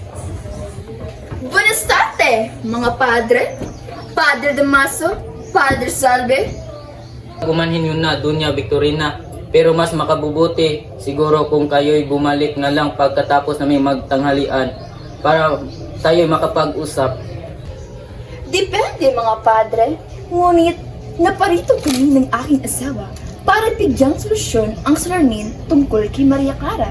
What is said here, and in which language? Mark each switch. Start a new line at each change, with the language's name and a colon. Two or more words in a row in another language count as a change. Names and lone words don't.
Spanish: Buenas tardes,
Filipino: mga padre.
Spanish: Padre Damaso, Padre Salve.
Filipino: Gumanhin yun na, Dunya Victorina. Pero mas makabubuti siguro kung kayo'y bumalik na lang pagkatapos namin magtanghalian para tayo'y makapag-usap. Depende, mga padre. Ngunit, naparito kami ng aking asawa para bigyang solusyon ang salamin tungkol kay Maria Clara.